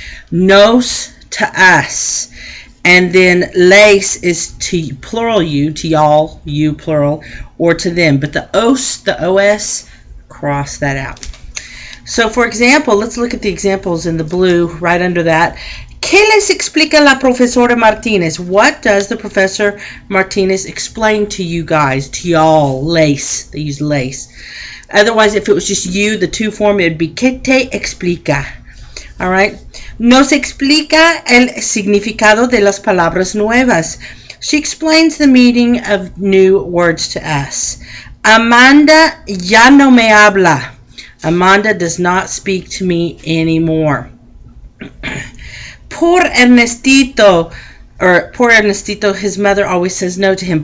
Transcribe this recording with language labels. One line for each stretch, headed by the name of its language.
English: Nos, to us. And then les is to plural you, to y'all, you plural, or to them. But the os, cross that out. So for example, let's look at the examples in the blue right under that.
Spanish: ¿Qué les explica la profesora Martínez?
English: What does the Professor Martínez explain to you guys, to y'all? Lace. They use lace. Otherwise, if it was just you, the to form, it would be
Spanish: ¿Qué te explica?
English: All right.
Spanish: Nos explica el significado de las palabras nuevas.
English: She explains the meaning of new words to us.
Spanish: Amanda ya no me habla.
English: Amanda does not speak to me anymore. Poor Ernestito, his mother always says no to him.